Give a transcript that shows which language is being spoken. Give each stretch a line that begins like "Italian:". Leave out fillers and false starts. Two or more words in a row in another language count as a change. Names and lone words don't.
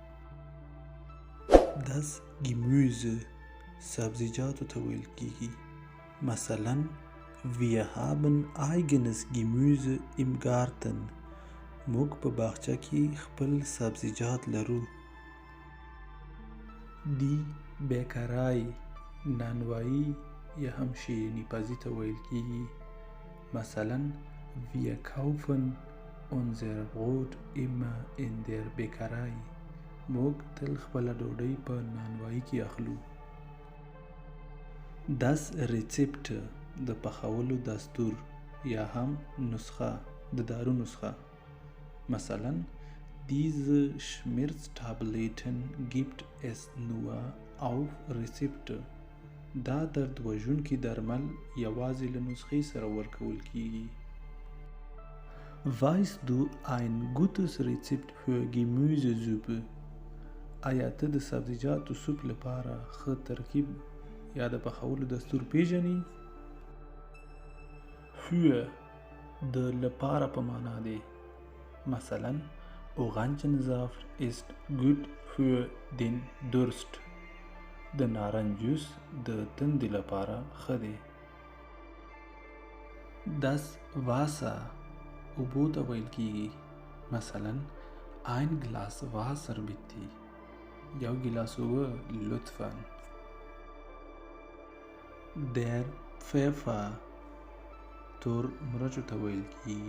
German: Das Gemüse
Pashto: سبزیجاتو ته ویل کیږي.
German: مثلا Wir haben eigenes Gemüse im Garten.
Pashto: موږ په باغچه کې خپل سبزیجات لرو.
German: Die Bäckerei
Pashto: نانوایی یا هم شیرینی پزي ته ویل کیږي.
German: مثلا Wir kaufen unser Brot immer in der Bäckerei.
Pashto: موږ تل خپله ډوډۍ په نانوایی کې اخلو.
German: Das Rezept
Pashto: د پخولو دستور یا هم نسخه، د دارو نسخه.
German: مثلا Diese Schmerztabletten gibt es nur auf Rezept.
Pashto: دا درد وژونکي درمل یوازې له نسخې سره ورکول کیږي.
German: Weißt du ein gutes Rezept für Gemüsesuppe؟
Pashto: آیا ته د سبزیجاتو سوپ لپاره ښه ترکیب یا د پخولو دستور پیژنې؟ Für د لپاره په معنا دی.
German: مثلا Orangensaft ist gut für den Durst.
Pashto: د نارنج جوس د تندې لپاره ښه دی.
German: Das Wasser
Pashto: اوبو ته ویل کیږي.
German: مثلا Ein Glas Wasser bitte.
Pashto: یو ګیلاس اوبه لطفاً.
German: Der Pfeffer
Pashto: تور مرچو ته ویل کیږي.